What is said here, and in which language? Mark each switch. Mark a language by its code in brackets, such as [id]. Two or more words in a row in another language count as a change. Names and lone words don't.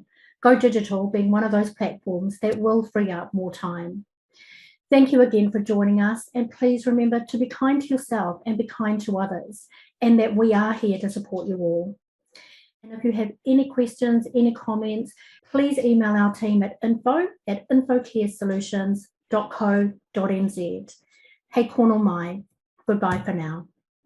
[en] Go Digital being one of those platforms that will free up more time. Thank you again for joining us, and please remember to be kind to yourself and be kind to others, and that we are here to support you all. And if you have any questions, any comments, please email our team at info@infocaresolutions.co.nz. [mi] Hei kono mai. [en] Goodbye for now.